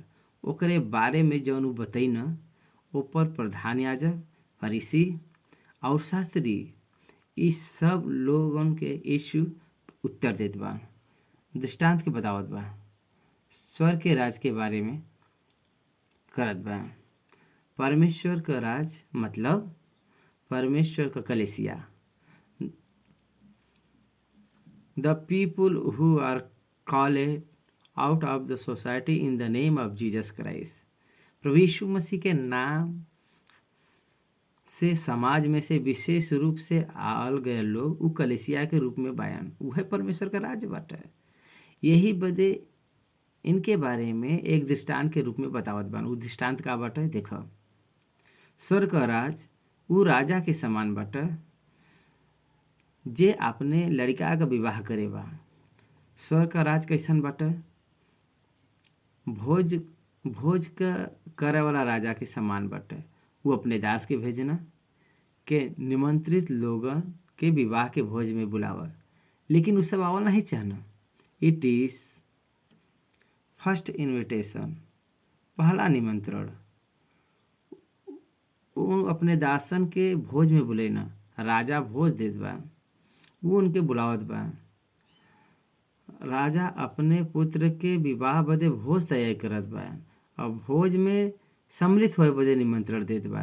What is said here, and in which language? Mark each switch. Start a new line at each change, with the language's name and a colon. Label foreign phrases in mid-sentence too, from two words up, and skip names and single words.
Bhojpuri: ओकरे बारे में जौन उ बतई न, ऊपर प्रधान याजक, फरीसी और शास्त्री इस सब लोगन के यीशु उत्तर देत बा, दृष्टांत के बतावत बा, स्वर्ग के राज के बारे में करत बा। परमेश्वर का राज मतलब परमेश्वर का कलीसिया,
English: the people who are called out of the society in the name of Jesus Christ।
Bhojpuri: प्रभु यीशु मसीह के नाम से समाज में से विशेष रूप से आल गए लोग उ कलीसिया के रूप में बयान, वह परमेश्वर का राज बाटे। यही बदे इनके बारे में एक दृष्टांत के रूप में बतावत बान। उ दृष्टांत का बाटे, देखो, स्वर्ग का राज उ राजा के समान बाटे जे अपने लड़का का विवाह करे बा। स्वर्ग का राज कैसन बाटे? भोज का करे वाला राजा के समान बाटे। वो अपने दास के भेजना के निमंत्रित लोगन के विवाह के भोज में बुलावा, लेकिन उ सब आवल नहीं चाहना।
English: It is first invitation,
Bhojpuri: पहला निमंत्रण। वो अपने दासन के भोज में बुलेना, राजा भोज देत बा, वो उनके बुलावत बा। राजा अपने पुत्र के विवाह बदे भोज तैयार करत बा और भोज में सम्मिलित होए बदे निमंत्रण देत बा।